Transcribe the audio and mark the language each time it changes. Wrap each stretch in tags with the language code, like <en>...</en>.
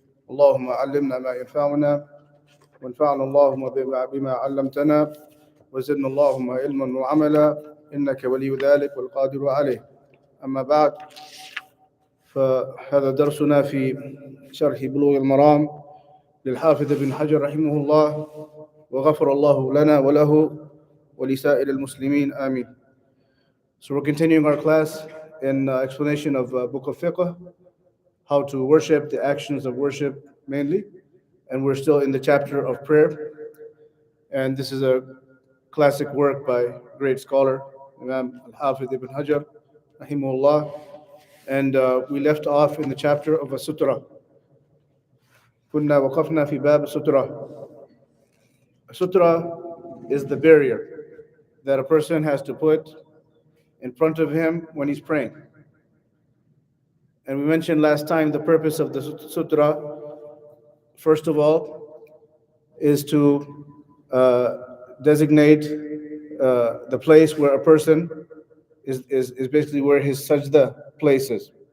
<ar>اللهم علمنا ما ينفعنا وانفعنا اللهم بما علمتنا وزدنا اللهم علما وعملا إنك ولي ذلك والقادر عليه. أما بعد، فهذا درسنا في شرح بلوغ المرام للحافظ ابن حجر رحمه الله وغفر الله لنا وله ولسائر المسلمين آمين.</ar> <en>So we're continuing our class in explanation of Book of Fiqh, how to worship, the actions of worship mainly, and we're still in the chapter of prayer. And this is a classic work by great scholar Imam Al-Hafidh ibn Hajar rahimahullah, and we left off in the chapter of a Sutrah.</en> <ar>كنا وقفنا في باب Sutrah.</ar> <en>A Sutrah is the barrier that a person has to put in front of him when he's praying. And we mentioned last time the purpose of the Sutrah, first of all, is to designate the place where a person is basically where his sajda places.</en>